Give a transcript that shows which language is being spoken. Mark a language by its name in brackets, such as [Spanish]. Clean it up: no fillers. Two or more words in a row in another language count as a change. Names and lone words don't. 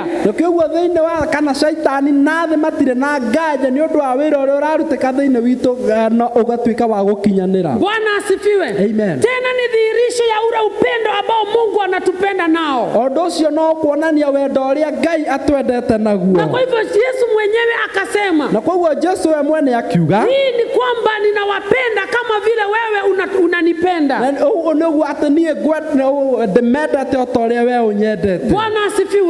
[Kikuyu] na kĩoguo thĩinĩ wa kana shaitani na thĩ matirĩ na nganja nĩ ũndũ wa wĩra ũrĩa ũrarutĩka thĩinĩ witũ na ũgatuĩka wa gũkinyanĩra. [Swahili] Bwana asifiwe. Amen. Tena ni dhihirisho ya ule upendo ambao Mungu anatupenda nao. [Kikuyu] Ũndũ ũcio no kuonania wendo ũrĩa Ngai atwendete naguo. [Swahili] Na kwa hivyo Yesu mwenyewe akasema, [Kikuyu] na kwoguo Jesu we mwene akiuga, [Swahili] hii ni kwamba ninawapenda kama vile wewe unanipenda. [Kikuyu] na ũguo nĩguo atĩ niĩ ndĩmendete o ta ũrĩa we ũnyendete. [Swahili] Bwana asifiwe.